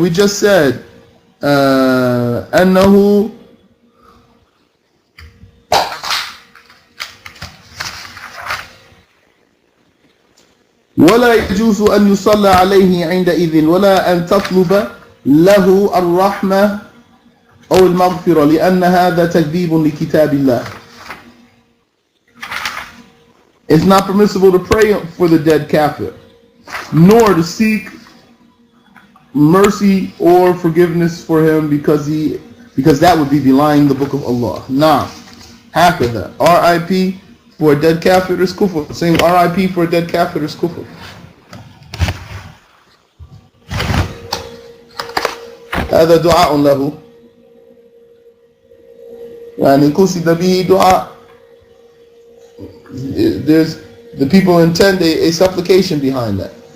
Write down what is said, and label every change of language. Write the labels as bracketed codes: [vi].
[en] We just said [ar] أنه ولا يجوز أن يصلى عليه عندئذ ولا أن تطلب له الرحمة أو المغفرة لأن هذا تكذيب لكتاب الله. [en] It's not permissible to pray for the dead kafir, nor to seek mercy or forgiveness for him because that would be belying the book of Allah. Now, هكذا RIP for a dead kafir is kufr. Saying RIP for a dead kafir is kufr. [ar] هذا دعاء له يعني قصد به دعاء. [en] There's the people intend a supplication behind that.